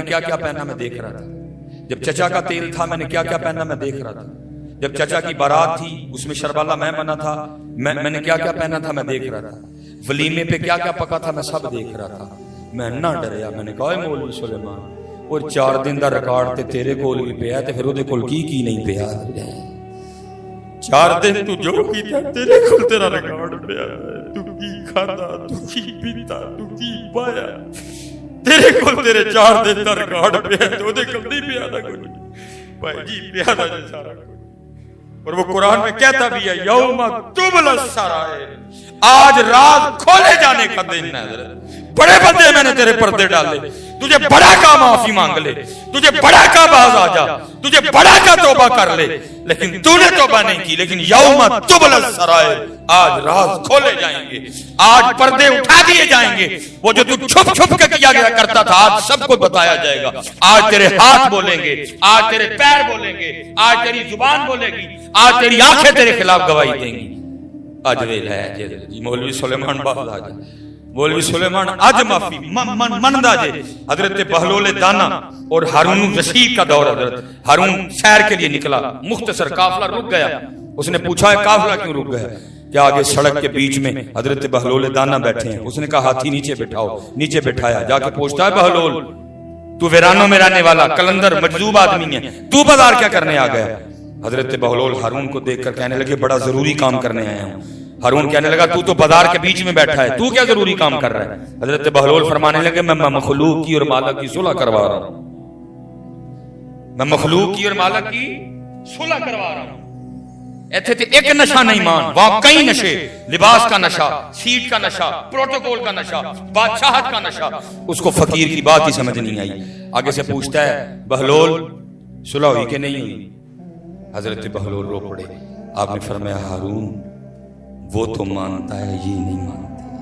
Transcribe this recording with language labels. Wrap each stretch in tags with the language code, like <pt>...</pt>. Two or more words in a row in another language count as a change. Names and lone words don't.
<ur>کیا کیا پہنا میں دیکھ رہا تھا جب چچا کا تیل تھا میں نے کیا کیا پہنا میں دیکھ رہا تھا جب چچا کی بارات تھی اس میں شربالہ میں بنا تھا میں نے کیا کیا پہنا تھا میں دیکھ رہا تھا ولیمے پہ کیا کیا پکا تھا میں سب دیکھ رہا تھا</ur> <pa>میں نہ ڈریا</pa> <ur>میں نے کہا</ur> <pa>اے مولوی سلیمان اور 4 دن دا ریکارڈ تے تیرے کول بھی پیا تے پھر اودے کول کی نہیں پیا 4 دن تو جو کیتا تیرے کول تیرا ریکارڈ پیا تو کی کھادا تو کی پیتا تو کی پایا تیرے کول تیرے 4 دن دا ریکارڈ پیا تے اودے کول نہیں پیا دا کوئی بھائی جی پیا دا سارا</pa> <ur>اور وہ قرآن میں کہتا بھی ہے</ur> <ar>یوم تبل السرائر،</ar> <ur>آج راز کھولے جانے کا دن ہے</ur> <pa>حضرت۔</pa> <ur>بڑے بندے میں نے تیرے پردے ڈالے، تجھے بڑا کا معافی مانگ لے، تجھے بڑا کا باز آ جا، تجھے بڑا کا توبہ کر لے، لیکن تو نے توبہ نہیں کی۔ لیکن</ur> <ar>یوم تبل السرائر،</ar> <ur>آج راز کھولے جائیں گے، آج پردے اٹھا دیے جائیں گے۔ وہ جو تو چھپ چھپ کے کیا گیا کرتا تھا آج سب کو بتایا جائے گا۔ آج تیرے ہاتھ بولیں گے، آج تیرے پیر بولیں گے، آج تیری زبان بولے گی، آج تیری آنکھیں تیرے خلاف گواہی دیں گی۔</ur> <pa>اج ویلا ہے جی مولوی سلیمان باز آ جائے، مولوی سلیمان اج معافی مندا جے۔</pa> <ur>حضرت بہلول دانا اور ہارون رشید کا دور، حضرت ہارون سیر کے لیے نکلا، مختصر قافلہ رک گیا۔ اس نے پوچھا ہے قافلہ کیوں رک گیا؟ کہ آگے سڑک کے بیچ میں حضرت بہلول دانا بیٹھے ہیں۔ اس نے کہا ہاتھی نیچے بٹھاؤ، نیچے بٹھایا۔ جا کے پوچھتا ہے بہلول تو ویرانوں میں رہنے والا کلندر مجذوب آدمی ہے، تو بازار کیا کرنے آ گیا؟ حضرت بہلول ہارون کو دیکھ کر کہنے لگے بڑا ضروری کام کرنے آیا ہوں۔ ہارون کہنے لگا تو بازار کے بیچ میں بیٹھا ہے، تو کیا ضروری کام کر رہا ہے؟ حضرت بہلول فرمانے لگے میں مخلوق کی اور مالک کی صلح کروا رہا ہوں، میں مخلوق کی اور مالک کی صلح کروا رہا ہوں۔</ur> <pa>ایتھے تے ایک نشہ نہیں مان،</pa> <ur>وہاں کئی نشے، لباس کا نشہ، سیٹ کا نشہ، پروٹوکول کا نشہ، بادشاہت کا نشہ۔ اس کو فقیر کی بات ہی سمجھ نہیں آئی۔ آگے سے پوچھتا ہے بہلول صلح ہوئی کہ نہیں ہوئی؟ حضرت بہلول رو پڑے۔ آپ نے فرمایا ہارون وہ تو مانتا ہے، یہ نہیں مانتے۔</ur>